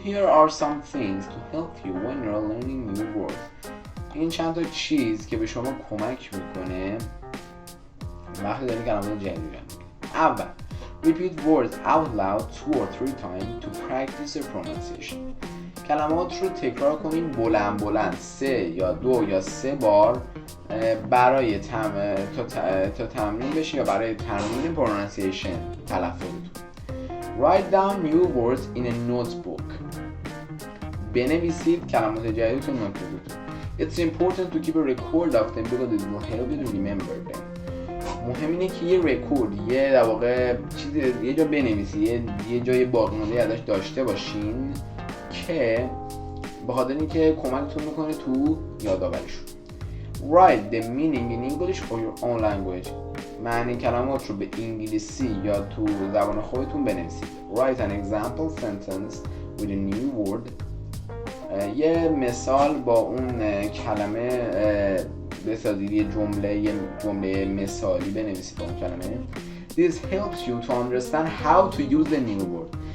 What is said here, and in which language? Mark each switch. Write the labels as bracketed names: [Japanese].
[English] Here are some things to help you when you're learning new words. [Persian] این چند تا چیز که به شما کمک میکنه وقتی دارین کلمات جدید یاد میگیرید. [English] اول repeat words out loud 2 or 3 times to practice your pronunciation. [Persian] کلمات رو تکرار کنین بلند 3 یا 2 یا 3 بار برای تا تمرین بشه یا برای تمرین pronunciation تلفظتون. [English] Write down new words in a notebook. [Persian] بنویسید کلمات جدیدتون نوتبوکتون. [English] It's important to keep a record of them because it will help you to remember them. [Persian] مهم اینه که یه رکورد، یه در واقع چیزی یه جا بنویسید، یه جای باقی مونده ازش داشته باشین که به خاطر اینکه کمکتون میکنه تو یادآوریشون. [English] Write the meaning in English or your own language. [Persian] معنی کلمات رو به انگلیسی یا تو زبان خودتون بنویسید. [English] Write an example sentence with a new word. [Persian] یه مثال با اون کلمه بسازید، یه جمله مثالی بنویسید با اون کلمه. [English] This helps you to understand how to use the new word.